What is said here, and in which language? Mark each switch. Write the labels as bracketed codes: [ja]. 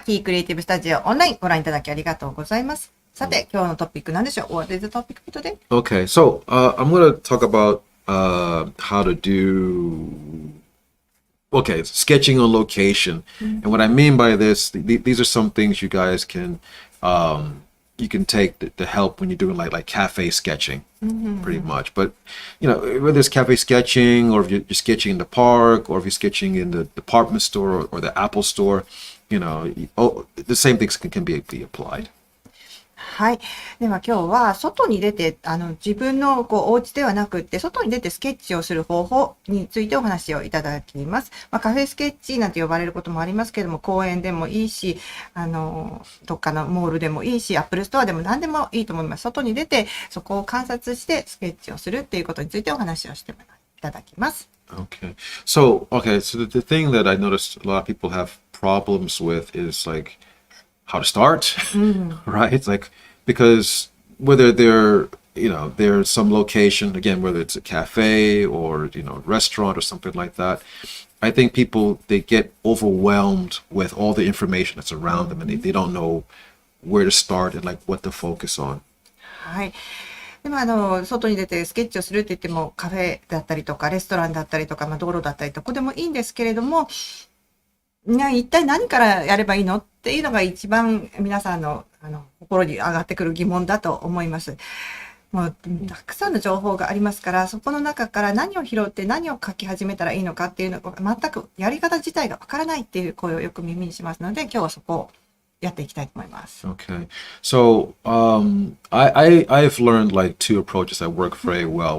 [ja] キークリエイティブスタジオオンラインご覧いただきありがとうございます。さて、今日のトピック何でしょう？ [en] What is the topic for today? Okay, so I'm going to talk about how to do sketching on location. And what I mean by this, these are some things you guys can you can take to help when you're doing like cafe sketching, pretty much. But whether it's cafe sketching or if you're sketching in the park or if you're sketching in the department store or the Apple store, the same things can be applied. [ja] はい。では今日は外に出て、自分のお家ではなくって、外に出てスケッチをする方法についてお話をいただきます。カフェスケッチなんて呼ばれることもありますけれども、公園でもいいし、どっかのモールでもいいし、アップルストアでも何でもいいと思います。外に出て、そこを観察してスケッチをするっていうことについてお話をしていただきます。 [en] Okay. So the thing that I noticed a lot of people have problems with is like how to start, right? It's like, because whether there's some location, again, whether it's a cafe or, restaurant or something like that, I think people, they get overwhelmed with all the information that's around them and they don't know where to start and like what to focus on. [ja] はい。でも外に出てスケッチをするって言っても、カフェだったりとか、レストランだったりとか、道路だったりどこでもいいんですけれども、一体何からやればいいのっていうのが一番皆さんの、心に上がってくる疑問だと思います。もう、たくさんの情報がありますから、そこの中から何を拾って何を書き始めたらいいのかっていうのが、全くやり方自体がわからないっていう声をよく耳にしますので、今日はそこをやっていきたいと思います。 [en] Okay. So, I've learned like two approaches that work very well.